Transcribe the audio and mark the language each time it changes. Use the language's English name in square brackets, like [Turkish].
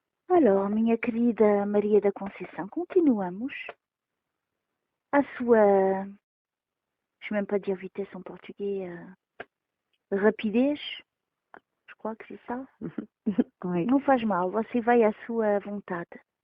[French] Alors, [Portuguese] minha querida Maria da Conceição, continuamos. A sua, [French] je sais même pas dire vitesse en portugais, [Portuguese] rapidez, [French] je crois que c'est ça. Oui. [Portuguese] Não faz mal, você vai à sua vontade,